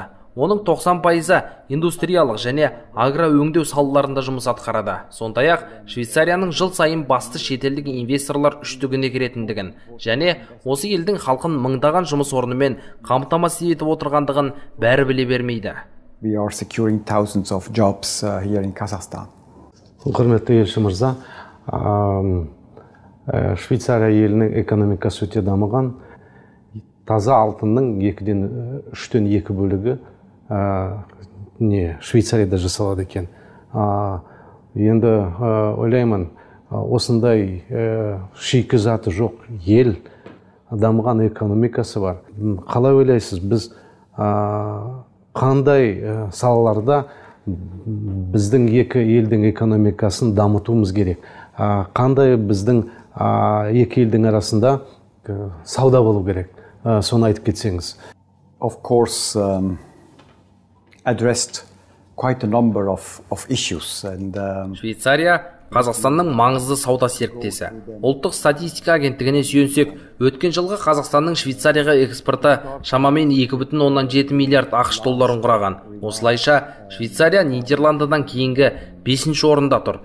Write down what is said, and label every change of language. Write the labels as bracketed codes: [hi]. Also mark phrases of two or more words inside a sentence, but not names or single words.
[kk] Оның 90%-ы индустриялық және агроөңдеу салаларында жұмыс атқарады. Сондай-ақ Швейцарияның жыл сайын басты шетелдік инвесторлар үштігіне кіретіндігін және осы елдің халқын мыңдаған жұмыс орнымен қамтамасыз етіп отырғандығын бәрі біле бермейді. [en] We are securing thousands of jobs here in Kazakhstan. [kk] Құрметті елші мырза, Швейцария елінің экономикасы өте дамыған. Таза алтынның 3-тен 2 бөлігі Швейцарияда жасалады екен. Енді ойлаймын, осындай шикізаты жоқ ел, дамыған экономикасы бар. Қалай ойлайсыз, біз қандай салаларда біздің екі елдің экономикасын дамытуымыз керек? Қандай біздің екі елдің арасында сауда болу керек? Соны айтып кетсеңіз. [en] Of course, addressed quite a number of issues. [kk] Швейцария Қазақстанның маңызды сауда серіктесі. Ұлттық статистика агенттігіне сүйенсек, өткен жылғы Қазақстанның Швейцарияға экспорты шамамен 2,7 миллиард ақш долларын құраған. Осылайша, Швейцария Нидерландыдан кейінгі 5-ші орында тұр.